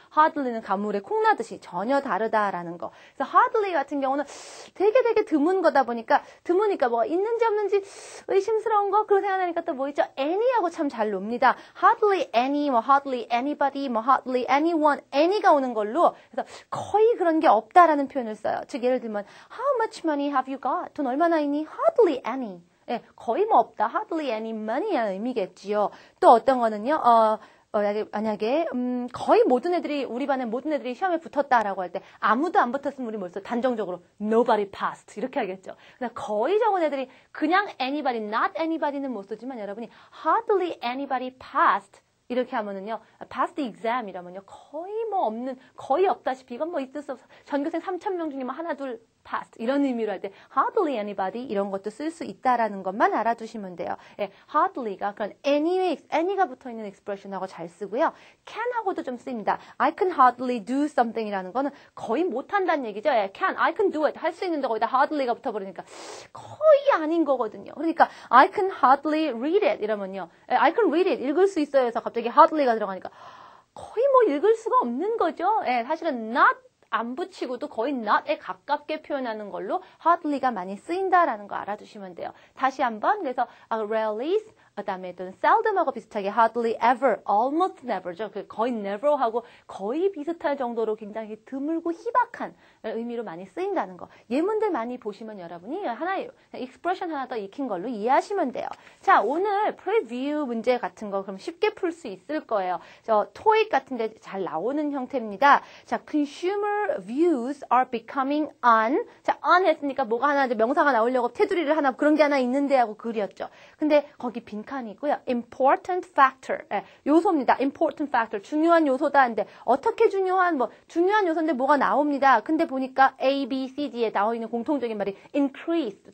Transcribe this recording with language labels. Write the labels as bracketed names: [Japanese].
[Korean] hardly는 가물에 콩 나듯이 전혀 다르다라는 거. 그래서 hardly 같은 경우는 되게 드문 거다 보니까 드무니까 뭐가 있는지 없는지 의심스러운 거 그런 생각하니까 또 뭐 있죠? any하고 참 잘 놉니다. hardly any, hardly anybody, hardly anyone, any가 오는 걸로 그래서 거의 그런 게 없다라는 표현을 써요. 즉 예를 들면 [English] How much money have you got? [Korean] 돈 얼마나 있니? [English] Hardly any. [Korean] 거의 없다. [English] Hardly any money의 의미겠지요. [Korean] 또 어떤 거는요. 만약에 거의 모든 애들이 우리 반에 모든 애들이 시험에 붙었다라고 할 때 아무도 안 붙었으면 우리 뭐써 단정적으로 nobody passed 이렇게 하겠죠. 그러니까 거의 적은 애들이 그냥 anybody, not anybody는 못 쓰지만 여러분이 [English] hardly anybody passed [Korean] 이렇게 하면은요, [English] pass the exam [Korean] 이라면요, 거의 없는, 거의 없다시피, 이건 있을 수 없어. 전교생 3,000명 중에 하나, 둘, pass. 이런 의미로 할 때, hardly anybody, 이런 것도 쓸 수 있다라는 것만 알아두시면 돼요. hardly가 그런 any가 붙어 있는 expression하고 잘 쓰고요. can하고도 좀 쓰입니다. [English] I can hardly do something [Korean] 이라는 거는 거의 못한다는 얘기죠. [English] I can do it. [Korean] 할 수 있는데 거기다 hardly가 붙어버리니까 거의 아닌 거거든요. 그러니까, [English] I can hardly read it. [Korean] 이러면요, [English] I can read it. [Korean] 읽을 수 있어요. 해서 갑자기 hardly가 들어가니까 거의 읽을 수가 없는 거죠. 사실은 not 안 붙이고도 거의 not에 가깝게 표현하는 걸로 hardly가 많이 쓰인다라는 거 알아두시면 돼요. 다시 한번 그래서 rarely 그다음에 또는 seldom하고 비슷하게 hardly ever, almost never죠. 거의 never하고 거의 비슷할 정도로 굉장히 드물고 희박한 의미로 많이 쓰인다는 거. 예문들 많이 보시면 여러분이 하나의 expression 하나 더 익힌 걸로 이해하시면 돼요. 자, 오늘 preview 문제 같은 거 그럼 쉽게 풀 수 있을 거예요. TOEIC 같은 데 잘 나오는 형태입니다. [English] 자, consumer views are becoming on. [Korean] 자, on 했으니까 뭐가 하나 이제 명사가 나오려고 테두리를 하나 그런 게 하나 있는데 하고 그렸죠. 근데 거기 빈칸이고요. important factor. 요소입니다. important factor. 중요한 요소다. 근데 어떻게 중요한 중요한 요소인데 뭐가 나옵니다. 근데 보니까 A, B, C, D에 나와 있는 공통적인 말이 increase.